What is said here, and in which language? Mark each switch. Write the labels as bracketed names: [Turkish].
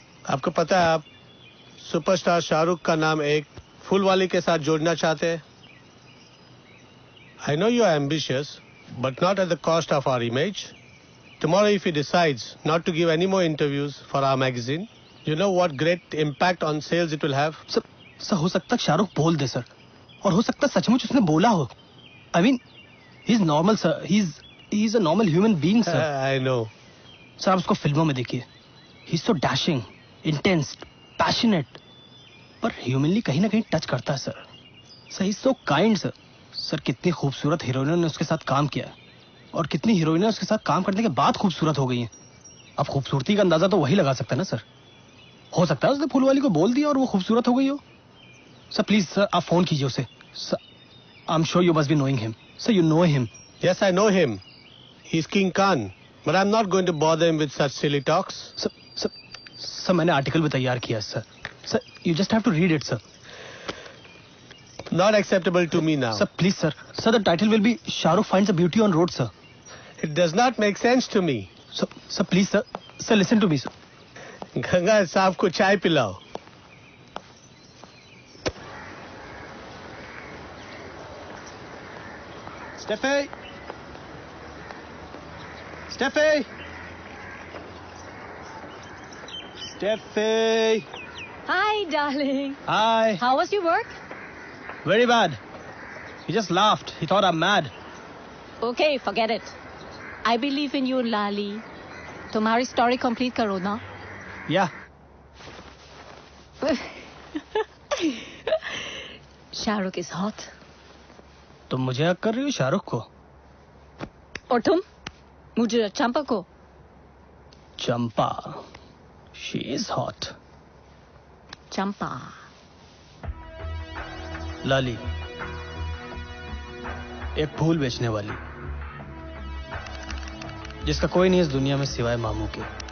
[Hindi] आपको पता है आप सुपरस्टार शाहरुख का नाम एक फूल वाली के साथ जोड़ना चाहते हैं? [English] I know you are ambitious, but not at the cost of our image. Tomorrow if he decides not to give any more interviews for our magazine, you know what great impact on sales it will have? [Hindi] Sir हो सकता है शाहरुख बोल दे sir, और हो सकता है सचमुच उसने बोला हो। [English] I mean, he's normal sir, he's a normal human being sir. I know. [Hindi] Sir आप उसको फिल्मों में देखिए, [English] he's so dashing, intense, passionate, [Hindi] पर ह्यूमनली कहीं ना कहीं टच करता है sir. [English] Sir he's so kind sir. [Hindi] Sir कितनी खूबसूरत हीरोइनों ने उसके साथ काम किया और कितनी हीरोइनें उसके साथ काम करने के बाद खूबसूरत हो गई हैं। अब खूबसूरती का अंदाजा तो वही लगा सकता है ना सर। हो सकता है उसने फूल वाली को बोल दिया और वो खूबसूरत हो गई हो। [English] sir please sir [Hindi] आप फोन कीजिए उसे। [English] Sir I am sure you must be knowing him. Sir you know him. Yes, I know him. He's King Khan, but I'm not going to bother him with such silly talks. [Hindi] Sir मैंने article भी तैयार किया है sir. Sir [English] you just have to read it [Hindi] sir. [English] Not acceptable to me now. Sir, please, sir. Sir, the title will be Shahrukh finds a beauty on road, sir. It does not make sense to me. Sir, please, sir. Sir, listen to me, sir. [Hindi] Ganga साहब को चाय पिलाओ। [English] Steffi! Steffi! Steffi! Hi, darling. Hi. How was your work? Very bad. He just laughed. He thought I'm mad. Okay, forget it. I believe in you, Lali. [Hindi] तुम्हारी story complete करो ना। [English] Yeah. Shahrukh is hot. [Hindi] तुम मुझे हक कर रही हो शाहरुख को? और तुम मुझे चंपा को? [English] Champa, she is hot. [Hindi] चंपा। लाली, एक फूल बेचने वाली जिसका कोई नहीं इस दुनिया में सिवाय मामू के।